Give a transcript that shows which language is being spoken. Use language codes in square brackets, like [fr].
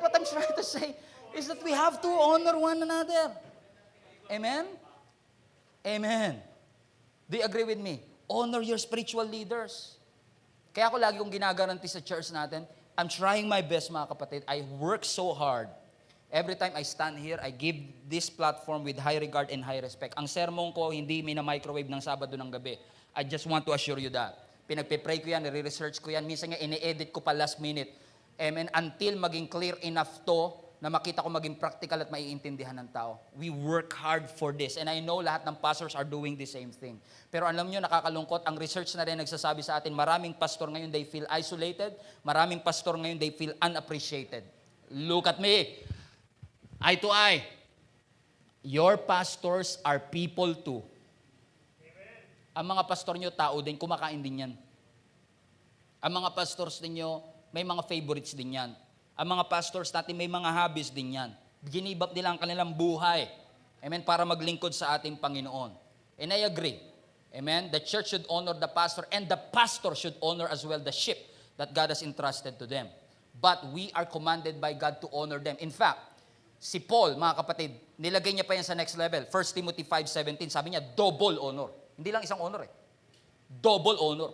[en] What I'm trying to say is that we have to honor one another. Amen? Amen. Do you agree with me? Honor your spiritual leaders. [tl] Kaya ako lagi kong ginagaranti sa church natin, [en] I'm trying my best, [tl] mga kapatid. [en] I work so hard. Every time I stand here, I give this platform with high regard and high respect. [tl] Ang sermon ko, hindi mina-microwave ng Sabado ng gabi. [en] I just want to assure you that. [tl] Pinagpe-pray ko yan, nire-research ko yan. Minsan nga, ini-edit ko pa last minute. Amen. Until maging clear enough to, na makita ko maging practical at maiintindihan ng tao. [en] We work hard for this. And I know lahat ng pastors are doing the same thing. [tl] Pero alam nyo, nakakalungkot, ang research na rin nagsasabi sa atin, maraming pastor ngayon, [en] they feel isolated. [tl] Maraming pastor ngayon, [en] they feel unappreciated. Look at me. Eye to eye. Your pastors are people too. [tl] Ang mga pastor nyo, tao din, kumakain din yan. Ang mga pastors ninyo, may mga favorites din yan. Ang mga pastors natin, may mga hobbies din yan. Ginibap nila ang kanilang buhay. Amen? Para maglingkod sa ating Panginoon. [en] And I agree. [tl] Amen? [en] The church should honor the pastor and the pastor should honor as well the sheep that God has entrusted to them. But we are commanded by God to honor them. [tl] In fact, si Paul, mga kapatid, nilagay niya pa yan sa next level. 1 Timothy 5:17, sabi niya, double honor. Hindi lang isang honor eh. Double honor.